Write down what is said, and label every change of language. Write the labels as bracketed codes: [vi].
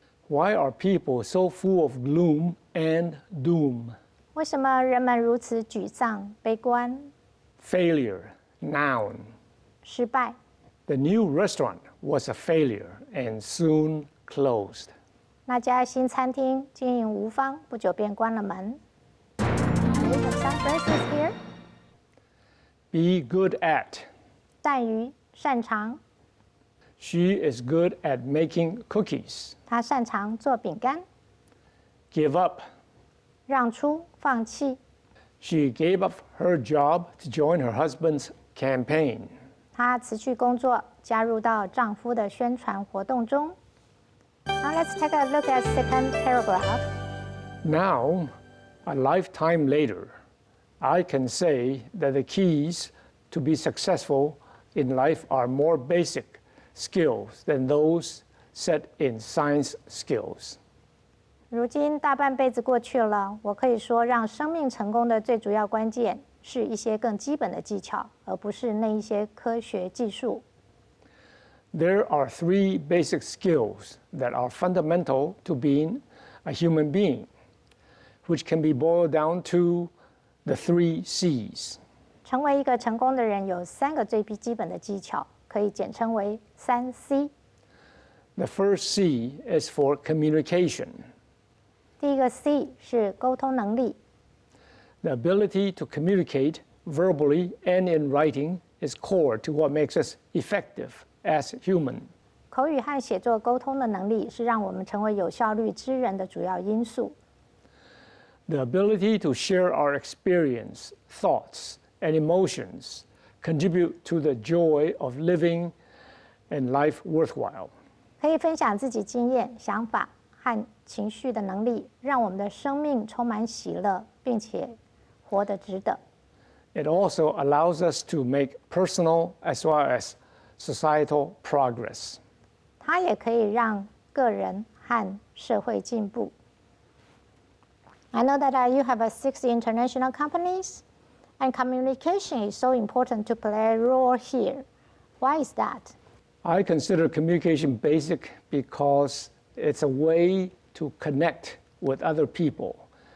[en] Why are people so full of gloom and doom? [zh] 为什么人们如此沮丧、悲观？ [en] Failure, noun. [zh] 失败。 [en] The new restaurant was a failure and soon closed. [zh] 那家新餐厅经营无方，不久便关了门。 [en] We have some phrases here. Be good at. [zh] 善于、擅长。 [en] She is good at making cookies. [zh] 他擅长做饼干。 [en] Give up. [zh] 让出、放弃。 [en] She gave up her job to join her husband's campaign. [zh] 她辞去工作，加入到丈夫的宣传活动中。 [en] Now let's take a look at second paragraph. Now, a lifetime later, I can say that the keys to be successful in life are more basic skills than those set in science skills. [zh] 如今大半辈子过去了，我可以说，让生命成功的最主要关键是一些更基本的技巧，而不是那一些科学技术。 [en] There are three basic skills that are fundamental to being a human being, which can be boiled down to the 3 C's. [zh] 成为一个成功的人，有3个最基本的技巧，可以简称为3C。 [en] The first C is for communication. [zh] 第一个 C 是沟通能力。 [en] The ability to communicate verbally and in writing is core to what makes us effective as human. [zh] 口语和写作沟通的能力是让我们成为有效率之人的主要因素。 [en] The ability to share our experience, thoughts, and emotions contribute to the joy of living and life worthwhile. [zh] 可以分享自己经验、想法和情绪的能力，让我们的生命充满喜乐，并且活得值得。 [en] It also allows us to make personal as well as societal progress. [zh] 它也可以让个人和社会进步。 [en] I know that you have 60 international companies, and communication is so important to play a role here. Why is that? I consider communication basic because it's a way to connect with other people.